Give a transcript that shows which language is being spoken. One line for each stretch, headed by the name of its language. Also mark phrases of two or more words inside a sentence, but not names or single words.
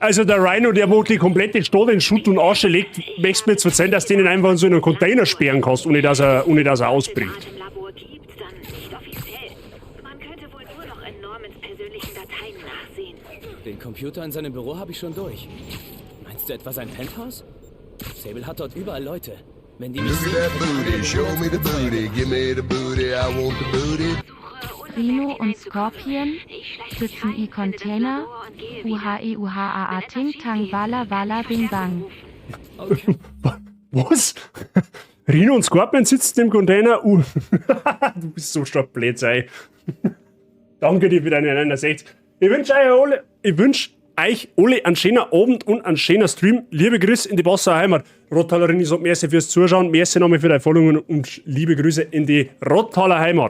German: Also der Rhino, der wo die komplette Stadt in Schutt und Asche legt, möchtest du mir jetzt erzählen, dass du den einfach in so einen Container sperren kannst, ohne dass er ausbricht. Im Labor gibt, dann nicht offiziell. Man könnte wohl nur noch in Normans persönlichen Dateien nachsehen. Den Computer in seinem Büro habe ich schon durch. Meinst du etwa sein Penthouse? Sable hat dort überall Leute. Wenn die mich
English: Look at that booty, show me the booty, give me the booty, I want the booty.
German: Rhino und Scorpion sitzen i Container. UHA Ting Tang Wala Wala Bing Bang. Was? Rhino und Scorpion sitzen im Container? Du bist so stark Blödsinn. Danke dir für deine 69. Ich wünsche euch alle einen schönen Abend und einen schönen Stream. Liebe Grüße in die Basser Heimat. Rottalerin, ich sage merci fürs Zuschauen, merci nochmal für deine Followungen und liebe Grüße in die Rottaler Heimat.